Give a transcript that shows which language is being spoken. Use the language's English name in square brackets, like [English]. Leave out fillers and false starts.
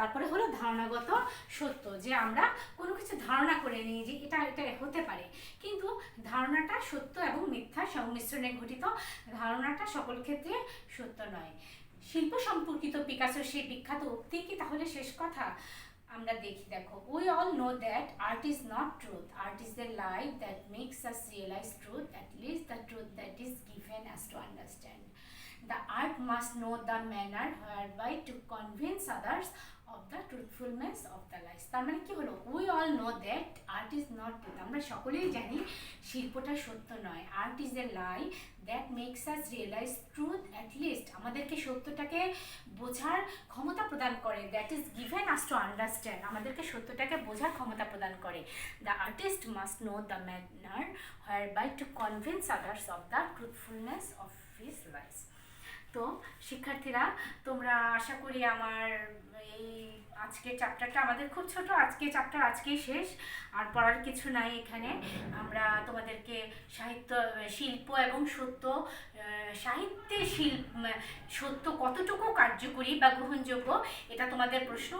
[Bangla] তারপরে হলো ধারণাগত সত্য, যে আমরা কোনো কিছু ধারণা করে নিই যে এটা এটা হতে পারে, কিন্তু ধারণাটা সত্য এবং মিথ্যা সংমিশ্রণে ঘটিত, ধারণাটা সকল ক্ষেত্রে সত্য নয়। শিল্প সম্পর্কিত পিকাসোর সেই বিখ্যাত উক্তি কি তাহলে শেষ কথা? আমরা দেখো, [English] we all know that art is not truth, art is the light that makes us realize truth, at least the truth that is given us to understand. The art must know the manner whereby to convince others of the truthfulness of the lies. [Bangla] তার মানে কি হলো, [English] we all know that art is not truth, [Bangla] আমরা সকলেই জানি শিল্পটা সত্য নয়। [English] art is a lie that makes us realize truth, at least [Bangla] আমাদেরকে সত্যটাকে বোঝার ক্ষমতা প্রদান করে, [English] that is given us to understand, [Bangla] আমাদেরকে সত্যটাকে বোঝার ক্ষমতা প্রদান করে। [English] The artist must know the manner whereby to convince others of the truthfulness of his lies. [Bangla] তো শিক্ষার্থীরা, তোমরা আশা করি আমার এই আজকের চ্যাপ্টারটা, আমাদের খুব ছোট আজকে চ্যাপ্টার, আজকেই শেষ, আর পড়ার কিছু নাই এখানে। আমরা তোমাদেরকে সাহিত্য, শিল্প এবং সত্য, সাহিত্যে সত্য কতটুকু কার্যকরী বা গ্রহণযোগ্য, এটা তোমাদের প্রশ্ন।